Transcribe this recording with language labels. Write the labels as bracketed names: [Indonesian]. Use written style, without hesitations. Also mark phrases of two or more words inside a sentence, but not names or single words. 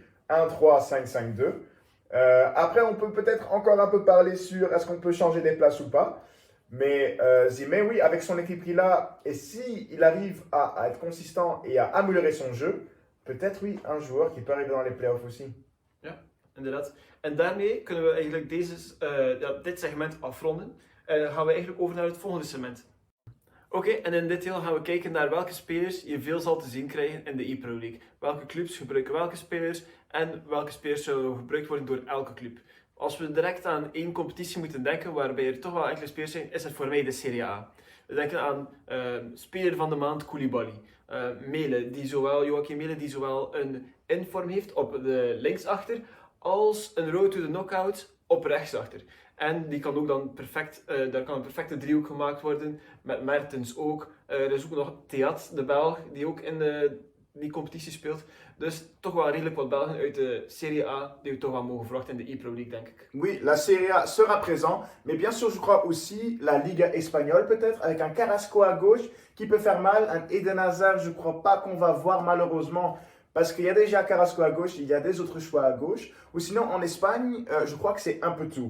[French] 1-3, 5-5-2. Après, on peut peut-être encore un peu parler sur est-ce qu'on peut changer des places ou pas. Mais Zimet, oui, avec son équipe qu'il a, et s'il arrive à être consistant et à améliorer son jeu, peut-être oui, un joueur qui peut arriver dans les playoffs aussi. [Dutch] Ja, inderdaad. En daarmee kunnen we eigenlijk dit segment afronden. En dan gaan we eigenlijk over naar het volgende segment. Oké, en in dit deel gaan we kijken naar welke spelers je veel zal te zien krijgen in de ePro League. Welke clubs gebruiken welke spelers en welke spelers zullen gebruikt worden door elke club. Als we direct aan één competitie moeten denken waarbij er toch wel enkele spelers zijn, is het voor mij de Serie A. We denken aan speler van de maand Koulibaly. Joachim Mele, die zowel een inform heeft op de linksachter als een [English] road to the knockout [Dutch] op rechtsachter. En die kan ook dan perfect, daar kan een perfecte driehoek gemaakt worden, met Mertens ook. Er is ook nog Theat, de Belg, die ook in die competitie speelt. Dus toch wel redelijk wat Belgen uit de Serie A die we toch wel mogen verwachten in de e-Pro League, denk ik. [French] Oui, la Serie A sera présent, mais bien sûr, je crois aussi la Liga espagnole peut-être, avec un Carrasco à gauche qui peut faire mal, un Eden Hazard, je crois pas qu'on va voir malheureusement, parce qu'il y a déjà Carrasco à gauche, il y a des autres choix à gauche, ou sinon en Espagne, je crois que c'est un peu tout.